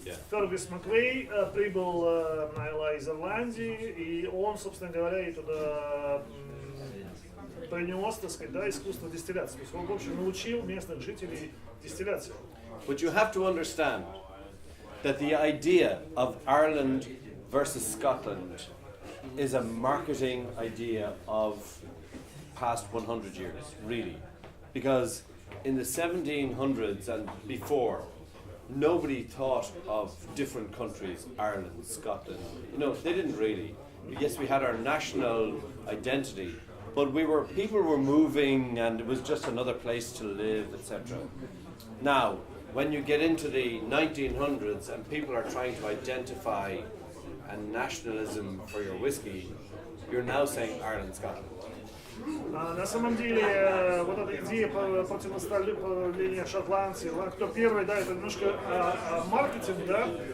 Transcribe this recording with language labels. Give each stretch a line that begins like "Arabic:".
Russian: Фергюс Маквей прибыл на Элай из Ирландии, и он, собственно говоря, и туда принес, так сказать, да, искусство дистилляции. То есть он, в общем, научил местных жителей дистилляции.
English: But you have to understand that the idea of Ireland versus Scotland is a marketing idea of past 100 years, really. Because in the 1700s and before, nobody thought of different countries, Ireland, Scotland. You know, they didn't really. Yes, we had our national identity, but people were moving and it was just another place to live, etc. Now, when you get into the 1900s and people are trying to identify a nationalism for your whiskey, you're now saying Ireland, Scotland.
Russian: На самом деле, вот эта идея противоставления Шотландии, кто первый, да, это немножко маркетинг, да.